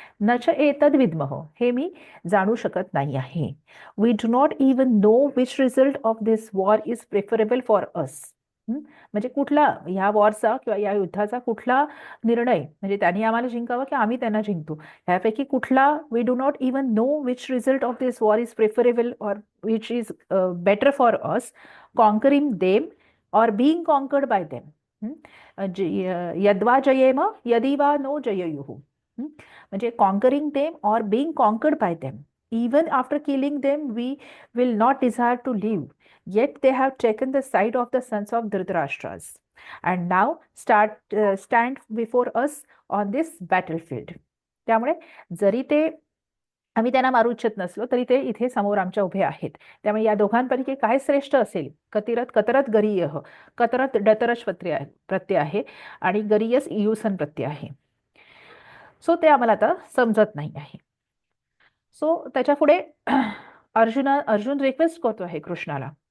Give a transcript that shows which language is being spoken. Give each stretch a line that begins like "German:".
Sanskrit: न च एतद विद्मः
Marathi: हे मी जाणू शकत नाही आहे.
English: we do not even know which result of this war is preferable for us
Marathi: म्हणजे कुठला ह्या वॉरचा किंवा या युद्धाचा कुठला निर्णय म्हणजे त्यांनी आम्हाला जिंकावं की आम्ही त्यांना जिंकतो ह्यापैकी कुठला.
English: We do not even know which result of this war is preferable or which is better for us conquering them or being conquered by them.
Sanskrit: यद्वा जयेम यदि वा नो जयेयुः
English: म्हणजे conquering them or being conquered by them. Even after killing them, we will not desire to live. Yet they have taken the side of the sons of Dhritarashtra's and now stand before us on this battlefield.
Marathi: त्यामुळे जरी ते आम्ही त्यांना मारू इच्छित नसलो तरी ते इथे समोर आमच्या उभे आहेत. त्यामुळे या दोघांपैकी काय श्रेष्ठ असेल.
Sanskrit: कतरत गरीयः
Marathi: कतरत डतरच प्रत्यय आहे आणि गरीयस इयुसन प्रत्यय आहे. सो ते आम्हाला आता समजत नाही आहे. सो त्याच्या पुढे अर्जुन रिक्वेस्ट करतो आहे कृष्णाला.